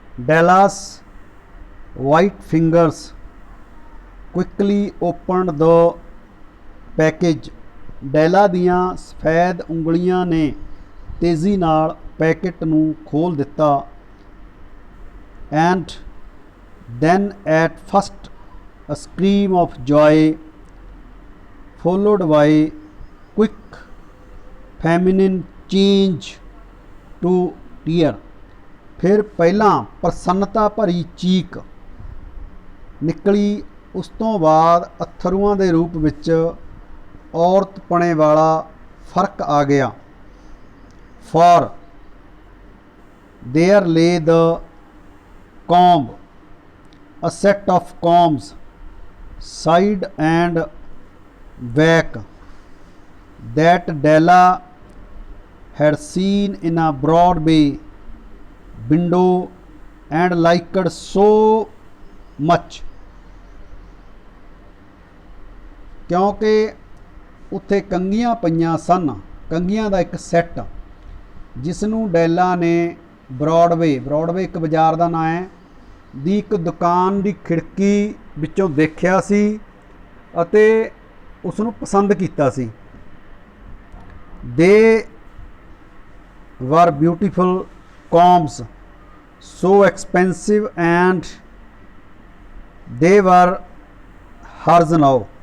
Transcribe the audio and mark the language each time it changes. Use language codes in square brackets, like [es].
[en] Della's white fingers quickly opened the package. [pa] ਡੈਲਾ ਦੀਆਂ ਸਫੈਦ ਉਂਗਲੀਆਂ ਨੇ ਤੇਜ਼ੀ ਨਾਲ ਪੈਕੇਟ ਨੂੰ ਖੋਲ੍ਹ ਦਿੱਤਾ। [en] And then at first a scream of joy followed by quick feminine change to tear. [pa] ਫਿਰ ਪਹਿਲਾਂ ਪ੍ਰਸੰਨਤਾ ਭਰੀ ਚੀਕ ਨਿਕਲੀ ਉਸ ਤੋਂ ਬਾਅਦ ਅੱਥਰੂਆਂ ਦੇ ਰੂਪ ਵਿੱਚ ਔਰਤਪਣੇ ਵਾਲਾ ਫਰਕ ਆ ਗਿਆ। [en] For there lay the comb, a set of combs, side and back, that Della had seen in a Broadway window and liked so much. [pa] ਕਿਉਂਕਿ ਉੱਥੇ ਕੰਘੀਆਂ ਪਈਆਂ ਸਨ। ਕੰਘੀਆਂ ਦਾ ਇੱਕ ਸੈੱਟ ਜਿਸ ਨੂੰ ਡੈਲਾ ਨੇ ਬਰੋਡਵੇ ਇੱਕ ਬਾਜ਼ਾਰ ਦਾ ਨਾਂ ਹੈ ਦੀ ਇੱਕ ਦੁਕਾਨ ਦੀ ਖਿੜਕੀ ਵਿੱਚੋਂ ਦੇਖਿਆ ਸੀ ਅਤੇ ਉਸ ਨੂੰ ਪਸੰਦ ਕੀਤਾ ਸੀ। [en] They were beautiful combs, so expensive, and they were hers now.